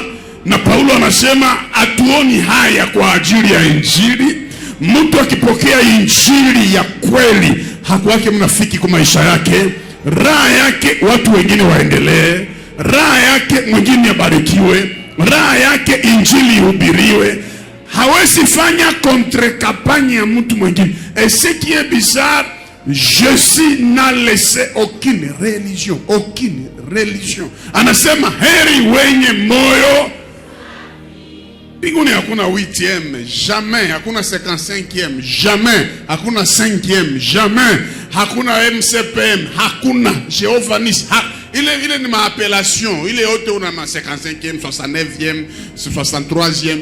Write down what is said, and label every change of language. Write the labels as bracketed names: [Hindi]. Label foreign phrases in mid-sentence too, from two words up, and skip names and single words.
[Swahili] Na Paulo anasema hatuoni haya kwa ajili ya injili. Mtu akipokea injili ya kweli, hakuwake mnafiki kwa maisha yake. Raha yake watu wengine waendelee, raha yake mwingine abarikiwe, raha yake injili ihubiriwe. Hawezi fanya [French] contre campagne [Swahili] ya mtu mwingine. [French] Et ce qui est bizarre, Jésus n'a laissé aucune religion. [Swahili] Anasema heri wenye moyo. Mbinguni hakuna 8e, jamais. Hakuna 55e, jamais. Hakuna 5e, jamais. Hakuna MCPM, hakuna Jehovah Nisi. Ile ni maappellation. Ile yote una ma 55e, 69e, 63e.